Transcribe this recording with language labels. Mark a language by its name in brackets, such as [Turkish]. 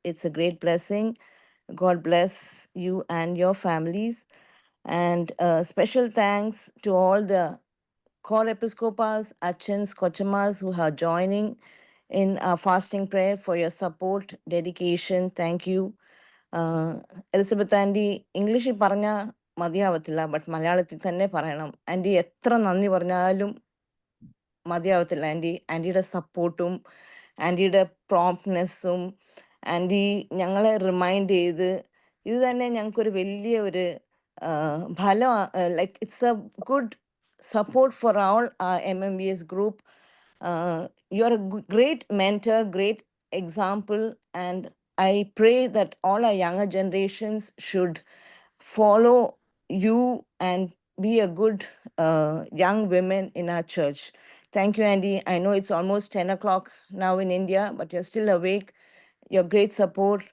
[English] It's a great blessing. God bless you and your families. And special thanks to all the core episcopas, achins, kochamas who are joining in our fasting prayer for your support, dedication. Thank you. [Malayalam] Elizabeth anti, ഇംഗ്ലീഷിൽ പറഞ്ഞാൽ മതിയാവത്തില്ല, but മലയാളത്തിൽ തന്നെ പറയണം. Anti എത്ര നന്ദി പറഞ്ഞാലും മതിയാവത്തില്ല. ആൻറ്റിയുടെ സപ്പോർട്ടും ആൻറ്റിയുടെ പ്രോംപ്റ്റ്നെസ്സും ആൻറ്റി ഞങ്ങളെ റിമൈൻഡ് ചെയ്ത് ഇത് തന്നെ ഞങ്ങൾക്കൊരു വലിയ ഒരു ഫലം, [English] Like it's a good support for all our MMVS group. You're a great mentor, great example, and I pray that all our younger generations should follow you and be a good young women in our church. Thank you, Andy. I know it's almost 10 o'clock now in India, but you're still awake. Your great support.